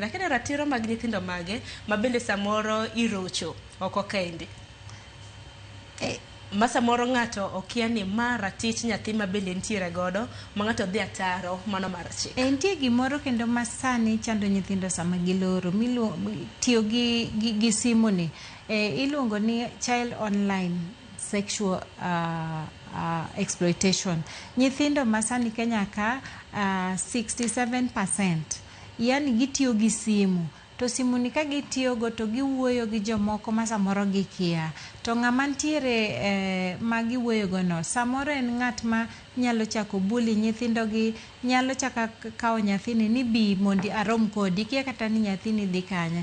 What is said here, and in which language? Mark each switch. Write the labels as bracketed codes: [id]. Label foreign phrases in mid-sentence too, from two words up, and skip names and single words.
[luo] Akeni ratiro mag nyithindo mage ma bende samoro irocho oko kendi. Ma samoro ng'ato okia ni ma ratich nyathi ma bende nitiere godo ma ng'ato dhi ataro mano mar chik. Nitie gimoro kendo ma sani chando nyithindo sama giloro, tiyo gi simu ni, iluongo ni [en] child online sexual exploitation. [luo] Nyithindo ma sani Kenya ka 67%, yani gitiyo gi simu. To simu ni ka gitiyogo to giwuoyo gi jomoko ma samoro gikia. To ng'ama ntiere ma giwuoyogo no, samoro en ng'at ma nyalo chako bully nyithindo gi, nyalo chaka kawo nyathini ni bi mondi arom kodi, kia kata ni nyathini dhi kanya.